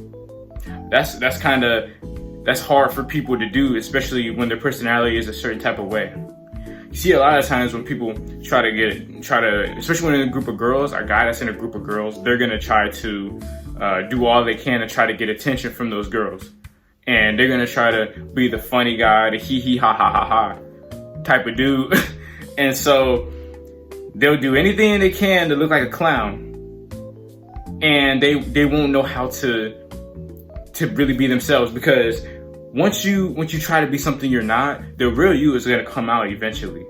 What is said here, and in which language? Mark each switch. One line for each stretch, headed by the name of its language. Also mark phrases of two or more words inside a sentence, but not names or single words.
English: That's hard for people to do, especially when their personality is a certain type of way. You see a lot of times when people try to, especially when in a group of girls, a guy that's in a group of girls, they're gonna try to do all they can to try to get attention from those girls. And they're gonna try to be the funny guy, the hee hee ha ha ha ha type of dude. And so they'll do anything they can to look like a clown. And they won't know how to really be themselves, because once you try to be something you're not, the real you is gonna come out eventually.